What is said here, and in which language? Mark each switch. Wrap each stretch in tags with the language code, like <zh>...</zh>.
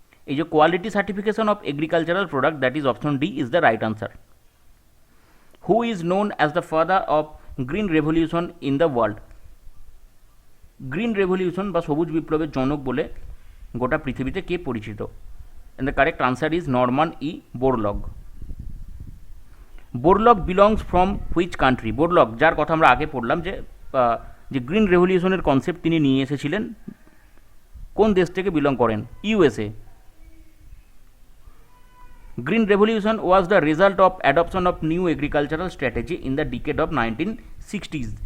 <bn>এই যে</bn> <en>Quality certification of agricultural product, that is option D is the right answer. Who is known as the father of</en> <bn>green revolution in the world, green revolution বা সবুজ বিপ্লবের জনক বলে গোটা পৃথিবীতে কে পরিচিত?</bn> <en>And the correct answer is Norman E. Borlaug. Borlaug belongs from which country?</en> <bn>Borlaug, যার কথা আমরা আগে পড়লাম যে গ্রিন রেভলিউশনের কনসেপ্ট তিনি নিয়ে এসেছিলেন, কোন দেশ থেকে বিলং করেন? USA.</bn> <en>Green revolution was the result of adoption of new agricultural strategy in the decade of 1960s।</en>